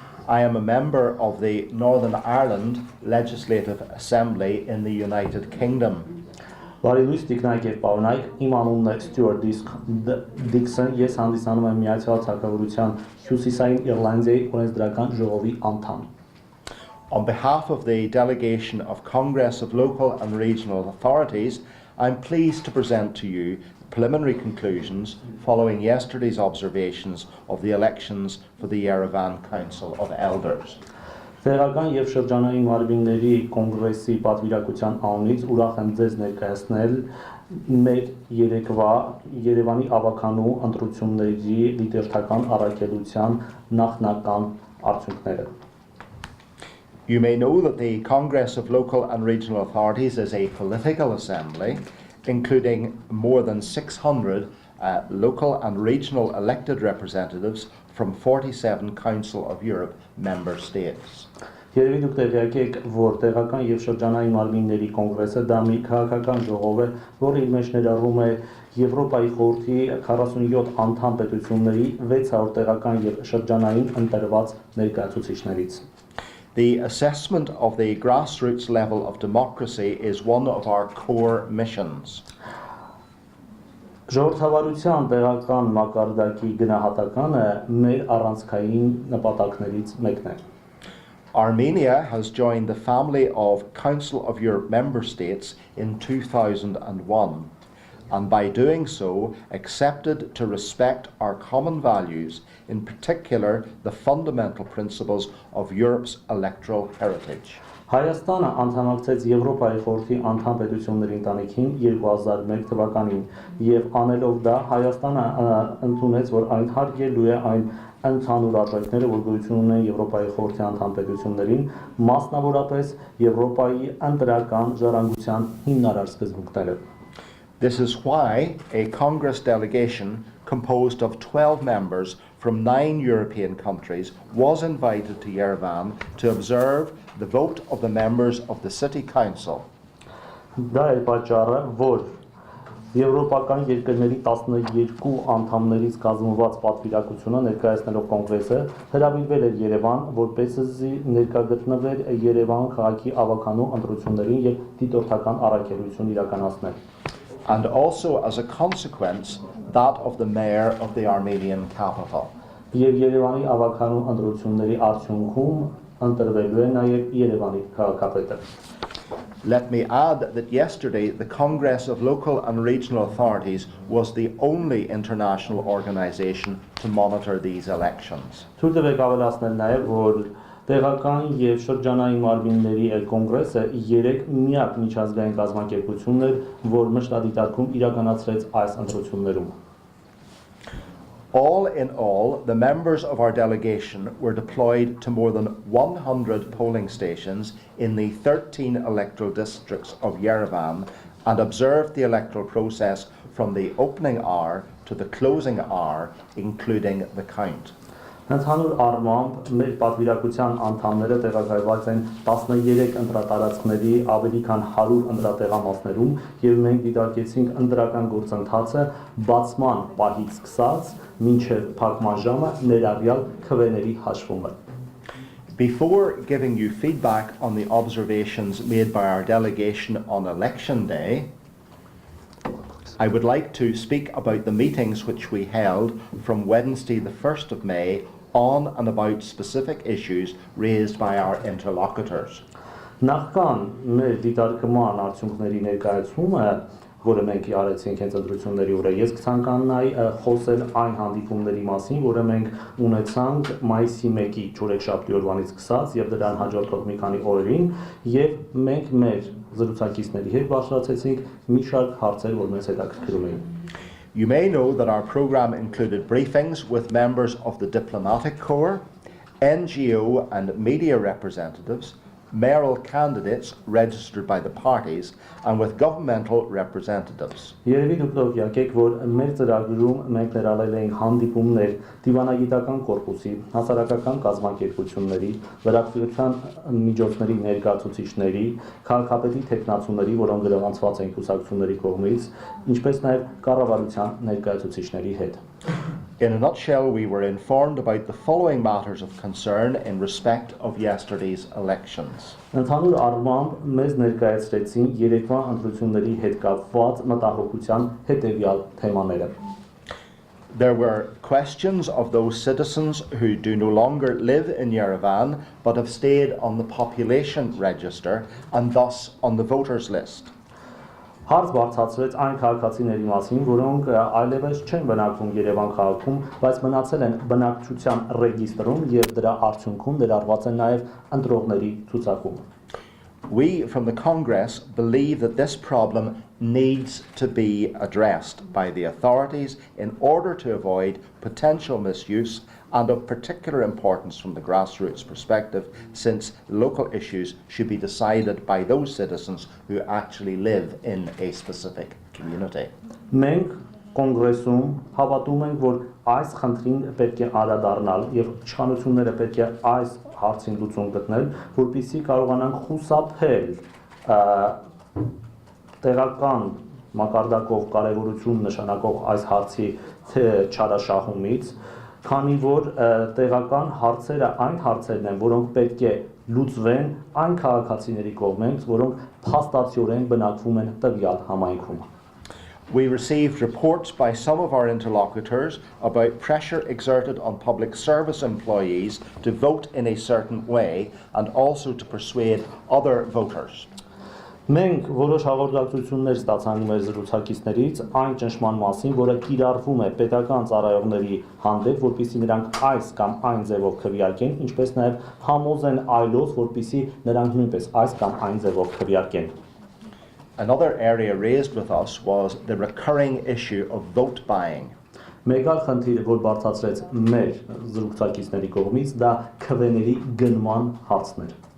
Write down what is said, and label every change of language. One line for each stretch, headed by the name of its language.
English: I am a member of the Northern Ireland Legislative Assembly in the United Kingdom.
Armenian: Բարելույս տիկնայք եւ պարոնայք, իմ անունն է Stuart Dixon, ես հանդիսանում եմ Միացյալ Թագավորության Հյուսիսային Իռլանդիայի օրենսդրական ժողովի անդամ։
English: On behalf of the delegation of Congress of Local and Regional Authorities, I'm pleased to present to you preliminary conclusions following yesterday's observations of the elections for the Yerevan Council of Elders.
Armenian: Տեղական եւ շրջանային մարմինների կոնգրեսի պատվիրակության անունից ուրախ եմ ձեզ ներկայացնել մեր երեկվա Երևանի ավագանու ընտրությունների դիտորդական առաքելության նախնական արդյունքները։
English: You may know that the Congress of Local and Regional Authorities is a political assembly including more than 600 local and regional elected representatives from 47 Council of Europe member states.
Armenian: Երևի դուք տեղյակ եք, որ տեղական եւ շրջանային մարմինների կոնգրեսը դա մի քաղաքական ժողով է, որը իր մեջ ներառում է Եվրոպայի խորհրդի 47 անդամ պետությունների 600 տեղական եւ շրջանային ընտրված ներկայացուցիչներից։
English: The assessment of the grassroots level of democracy is one of our core missions.
Armenian: Ժողովրդավարության տեղական մակարդակի գնահատականը մեր առանցքային նպատակներից մեկն է։
English: Armenia has joined the family of Council of Europe member states in 2001, and by doing so accepted to respect our common values, in particular the fundamental principles of Europe's electoral heritage.
Armenian: Հայաստանը անդամակցեց Եվրոպայի խորհրդի անդամ պետությունների ընտանիքին 2001 թվականին եւ անելով դա Հայաստանը ընդունեց, որ այն հարգելու է այն ընդհանուր արժեքները, որ գոյություն ունեն Եվրոպայի խորհրդի անդամ պետություններին, մասնավորապես Եվրոպայի ընտրական ժառանգության հիմնարար սկզբունքները։
English: This is why a Congress delegation composed of 12 members from 9 European countries was invited to Yerevan to observe the vote of the members of the City Council.
Armenian: Դա է պատճառը, որ Եվրոպական երկրների 12 անդամներից կազմված պատվիրակությունը ներկայացնելով կոնգրեսը հրավիրվել էր Երևան, որպեսզի ներկա գտնվեր Երևան քաղաքի ավագանու ընտրություններին եւ դիտորդական առաքելություն իրականացնել։
English: And also as a consequence that of the mayor of the Armenian capital.
Armenian: Եվ Երևանի ավագանու ընտրությունների արդյունքում ընտրվելու է նաեւ Երևանի քաղաքապետը։
English: Let me add that yesterday the Congress of Local and Regional Authorities was the only international organisation to monitor these elections.
Armenian: Թույլ տվեք ավելացնել նաեւ, որ տեղական եւ շրջանային մարմինների կոնգրեսը 3 միակ միջազգային կազմակերպությունն էր, որ մշտադիտարկում իրականացրեց այս ընտրություններում։
English: All in all, the members of our delegation were deployed to more than 100 polling stations in the 13 electoral districts of Yerevan and observed the electoral process from the opening hour to the closing hour, including the count.
Armenian: Ընդհանուր առմամբ մեր պատվիրակության անդամները տեղակայված են 13 ընտրատարածքների ավելի քան 100 ընտրատեղամասներում եւ մենք դիտարկեցինք ընտրական գործընթացը բացման պահից սկսած մինչեւ փակման ժամը ներառյալ քվեների հաշվումը։
English: Before giving you feedback on the observations made by our delegation on election day, I would like to speak about the meetings which we held from Wednesday the 1st of May on and about specific issues raised by our interlocutors.
Armenian: Նախքան մեր դիտարկման արդյունքների ներկայացումը, որը մենք արեցինք հենց ընտրությունների օրը, ես կցանկանայի խոսել այն հանդիպումների մասին, որը մենք ունեցանք մայիսի 1-ի չորեքշաբթի օրվանից սկսած եւ դրան հաջորդող մի քանի օրերին, եւ մենք մեր զրուցակիցների հետ բարձրացեցինք մի շարք հարցեր, որ մեզ հետաքրքրում էին։
English: You may know that our programme included briefings with members of the diplomatic corps, NGO and media representatives, mayoral candidates registered by the parties, and with governmental representatives.
Armenian: Երևի դուք տեղյակ եք, որ մեր ծրագրում մենք ներառել էինք հանդիպումներ դիվանագիտական կորպուսի, հասարակական կազմակերպությունների, լրատվության միջոցների ներկայացուցիչների, քաղաքապետի տեխնացուների, որոնք գրանցված են կուսակցությունների կողմից, ինչպես նաև կառավարության ներկայացուցիչների հետ։
English: In a nutshell, we were informed about the following matters of concern in respect of yesterday's elections.
Armenian: Ընդհանուր առմամբ մեզ ներկայացրեցին երեկվա ընտրությունների հետ կապված մտահոգության հետևյալ թեմաները։
English: There were questions of those citizens who do no longer live in Yerevan but have stayed on the population register and thus on the voters list.
Armenian: Հարց բարձրացվեց այն քաղաքացիների մասին, որոնք այլևս չեն բնակվում Երևան քաղաքում, բայց մնացել են բնակչության ռեգիստրում եւ դրա արդյունքում ներառված են նաեւ ընտրողների ցուցակում։
English: We from the Congress believe that this problem needs to be addressed by the authorities in order to avoid potential misuse and of particular importance from the grassroots perspective, since local issues should be decided by those citizens who actually live in a specific community.
Armenian: Մենք կոնգրեսում հավատում ենք, որ այս խնդրին պետք է անդրադառնալ եւ իշխանությունները պետք է այս հարցին լուծում գտնել, որպեսզի կարողանանք խուսափել տեղական մակարդակով կարևորություն նշանակող այս հարցի չարաշահումից, քանի որ տեղական հարցերը այն հարցերն են, որոնք պետք է լուծվեն այն քաղաքացիների կողմից, որոնք փաստացիորեն բնակվում են տվյալ համայնքում։
English: We received reports by some of our interlocutors about pressure exerted on public service employees to vote in a certain way and also to persuade other voters.
Armenian: Մենք որոշ հաղորդակցություններ ստացանք մեր զրուցակիցներից այն ճնշման մասին, որը կիրառվում է պետական ծառայողների հանդեպ, որպեսզի նրանք այս կամ այն ձևով քվեարկեն, ինչպես նաև համոզեն այլոց, որպեսզի նրանք նույնպես այս կամ այն ձևով քվեարկեն։
English: Another area raised with us was the recurring issue of vote buying.
Armenian: Մեկ այլ խնդիր, որ բարձրացրեց մեր զրուցակիցների կողմից, դա քվեների գնման հարցն էր։